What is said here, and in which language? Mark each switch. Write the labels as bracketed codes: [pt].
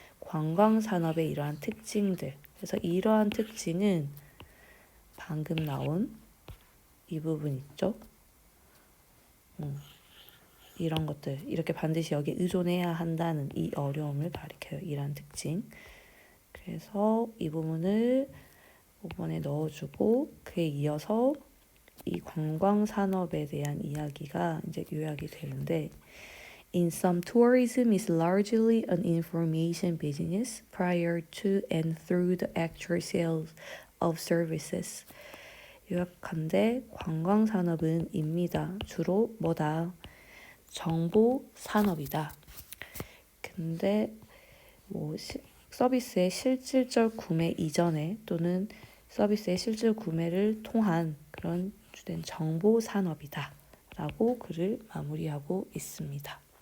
[ko] 관광산업의 이러한 특징들. 그래서 이러한 특징은 방금 나온 이 부분 있죠? 이런 것들 이렇게 반드시 여기 의존해야 한다는 이 어려움을 가리켜요. 이러한 특징. 그래서 이 부분을 5번에 넣어주고 그에 이어서 이 관광 산업에 대한 이야기가 이제 요약이 되는데 [en] In some, tourism is largely an information business prior to and through the actual sales of services. [ko] 요약한데 관광 산업은 입니다. 주로 뭐다? 정보 산업이다. 근데 뭐 서비스의 실질적 구매 이전에 또는 서비스의 실질 구매를 통한 그런 주된 정보 산업이다 라고 글을 마무리하고 있습니다.